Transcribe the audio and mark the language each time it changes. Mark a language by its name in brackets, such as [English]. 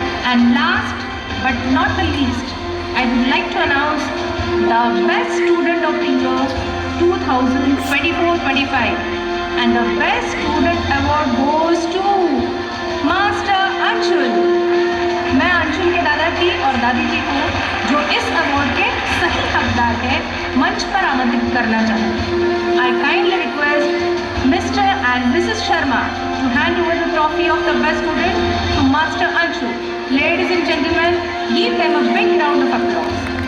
[English] And last but not the least, I would like to announce the Best Student of the Year 2024-25. And the Best Student Award goes to Master Anshul. [Hindi] मैं अंशुल के दादाजी और दादी जी को, जो इस award के सही हकदार हैं, मंच पर आमंत्रित करना चाहूँ. [English] I kindly request Mr. and Mrs. Sharma to hand over the trophy of the best student to Master Anshul. Ladies and gentlemen, give them a big round of applause.